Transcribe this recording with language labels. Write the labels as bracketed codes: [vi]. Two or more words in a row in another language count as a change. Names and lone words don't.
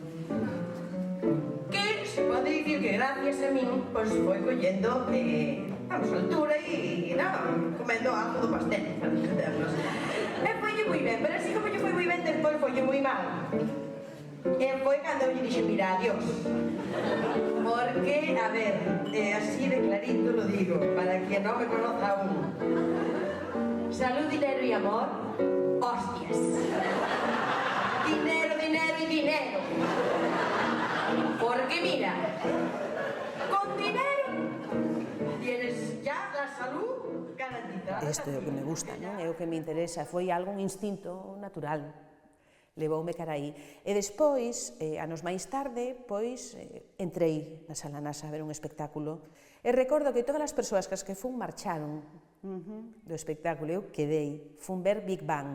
[gl] Que se pode dicir que gracias a min, pois foi collendo, vamos, altura e comendo algo do pastel, para entendernos. E foille moi ben, pero así como lle foi moi ben, despois foille moi mal. E foi cando eu lle dixo, mira, adiós. [es] Porque, a ver, así de clarito lo digo, para quien non me conoza aún. Salud, dinero y amor, hostias. Dinero, dinero y dinero. Porque mira, con dinero tienes ya la salud garantizada. [gl] Isto é o que me gusta, non? É o que me interesa, foi algo, un instinto natural. Levoume cara aí. E despois, anos máis tarde, pois, entrei na Sala Nasa a ver un espectáculo. E recordo que todas as persoas que fun marcharon do espectáculo, eu quedei, fun ver Big Bang.